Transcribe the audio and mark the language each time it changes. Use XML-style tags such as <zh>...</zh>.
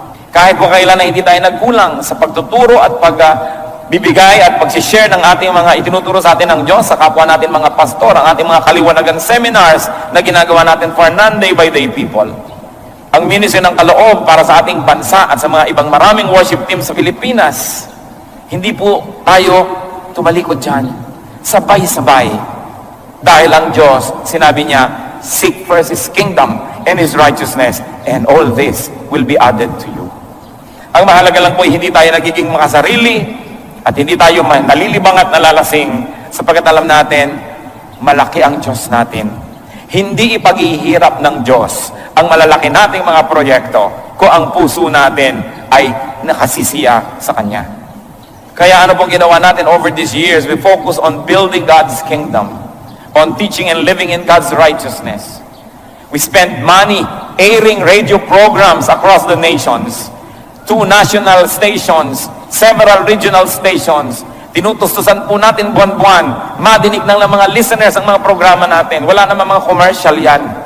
<tl>Kahit po kailan na hindi tayo nagkulang sa pagtuturo at pagbibigay at pagsishare ng ating mga itinuturo sa atin ng Diyos sa kapwa natin mga pastor, ang ating mga kaliwanagang seminars na ginagawa natin</tl> <en>for non-day by day people.</en> <tl>Ang ministry ng kaloob para sa ating bansa at sa mga ibang maraming worship team sa Pilipinas. Hindi po tayo tumalikod dyan. Sabay-sabay. Dahil ang Diyos, sinabi niya,</tl> <en>seek first His kingdom and His righteousness, and all this will be added to you.</en> <tl>Ang mahalaga lang po ay hindi tayo nagiging makasarili at hindi tayo nalilibang at nalalasing sapagkat alam natin, malaki ang Diyos natin. Hindi ipaghihirap ng Diyos ang malalaki nating mga proyekto kung ang puso natin ay nakasisiya sa Kanya. Kaya ano pong ginawa natin</tl> <en>over these years? We focus on building God's kingdom, on teaching and living in God's righteousness. We spend money airing radio programs across the nations, 2 national stations, several regional stations.</en> <tl>Tinutustusan po natin buwan-buwan, madinig ng mga listeners ang mga programa natin. Wala namang mga commercial yan.</tl>